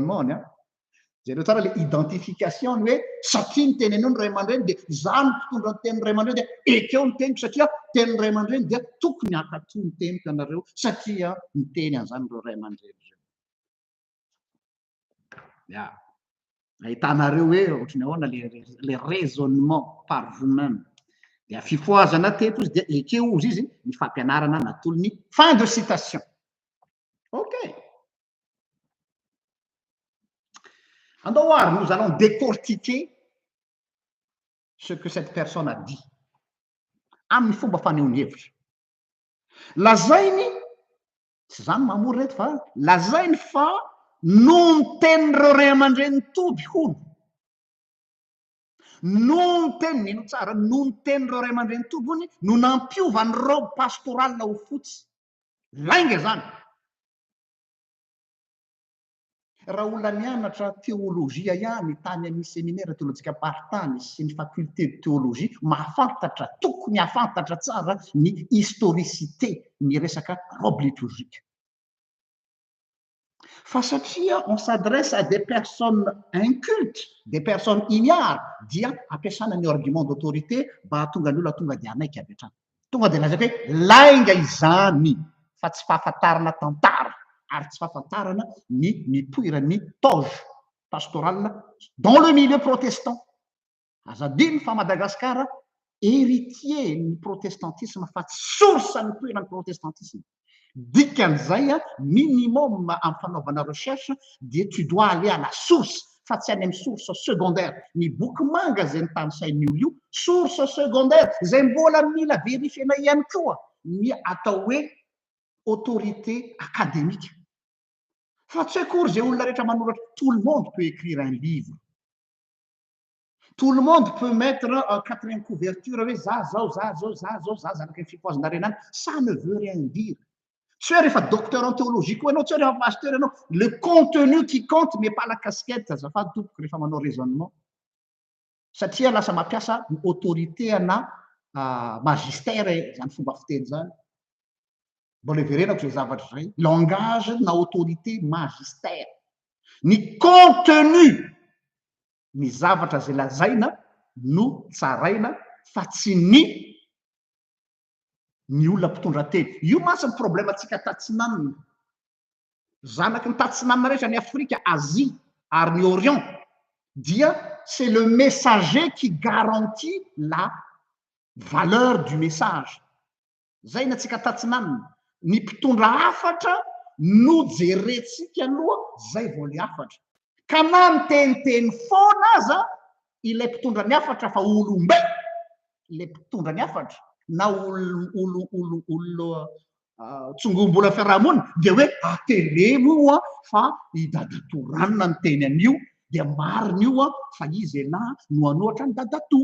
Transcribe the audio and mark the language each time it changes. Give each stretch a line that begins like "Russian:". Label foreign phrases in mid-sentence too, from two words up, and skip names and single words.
Malagasy: Zay le raisonnement-ny zareo tsara le identification hoe satria ny teny anao ny ray aman-dreny dia za no mpitondra ny tenyny ray aman-dreny dia ekeo ny teniko satria tenyny ray aman-dreny dia tokony hakatoy ny teniko ianareo satria ny teny an'izany reo ray aman-dreny reo. Ya ahitanareo hoe ohatrany ahoana le
French: raisonnement par vous-même
Malagasy: dia fifoazana teto izy dia ekeo izy izy ny fampianarana natolony
French: fin de citation. Ok. Alors, nous allons décortiquer ce que cette personne a dit.
Malagasy: Amin'ny fomba fanehoany hevitra. Lazainy, tsy zany mamory reto fa lazainy fa noho ny tenin'ireo ray aman-dreny toby hono. Noho ny teny nino tsara, noho ny tenin'ireo ray aman-dreny toby hony, no nampiova ny
French: robe pastorale
Malagasy: ho fotsy. Lainga zany. Raha olona mianatra teolojia ihany tany amin'ny
French: séminaire théologique
Malagasy: partany sy ny
French: faculté de théologie
Malagasy: mahafantatra tokony hafantatra tsara ny historicité ny resaka
French: robe liturgique.
Malagasy: Fa satria
French: on s'adresse à des personnes incultes, des personnes ignares,
Malagasy: dia ampiasana ny
French: argument d'autorité
Malagasy: mba tonga ny olona tonga dia anaiky avy hatrany. Tonga dia lazaka hoe lainga izany fa tsy fahafantarana tantara ary tsy fahafantarana ny mipoirany
French: toge pastorale dans le milieu protestant.
Malagasy: Azadiny fa Madagasikara héritier ny protestantisme fa source ny poirany protestantisme. Dikan'izay minimum amin'ny fanaovana recherche dia
French: tu dois aller à la source
Malagasy: fa tsy any amin'ny
French: source secondaire.
Malagasy: Ny boky manga zay ny tany sain'olo io
French: source secondaire
Malagasy: zay mbola mila vérifiena ihany koa ny atao hoe
French: autorité académique.
Malagasy: Fa tsy akory zay olona rehetra manoratra.
French: Tout le monde peut écrire un livre. Tout le monde peut mettre en quatrième couverture
Malagasy: hoe za zanaka fipoazana renany.
French: Ça ne veut rien dire. Tu es docteur en théologie, tu es pasteur, le contenu qui compte, mais pas la casquette, ça fait tout pour le raisonnement.
Malagasy: Satria lasa mampiasa autorité ana magistère zany fomba fiteny zany. Mbola verenako zay zavatra zay. Langage na
French: autorité magistère.
Malagasy: Ny contenu ny zavatra zay lazaina no tsaraina fa tsy ny olona mpitondra teny. Io mantsy ny problème atsika tatsinanina. Zanaky ny tatsinanina rehetra ny Afrika, Asie ary ny Orient dia
French: c'est le messager qui garantit la valeur du message.
Malagasy: Zay ny atsika tatsinanina. Ny mpitondra hafatra no jerentsika aloha zay vao le hafatra. Ka na miteniteny foana aza ilay mpitondra ny hafatra fa olombe ilay mpitondra ny hafatra na olo tsongom-bola fiarahamonina dia hoe atelemo fa idadatoranina ny teny an'io dia marina io fa izy ena no anoatra ny dadatoa.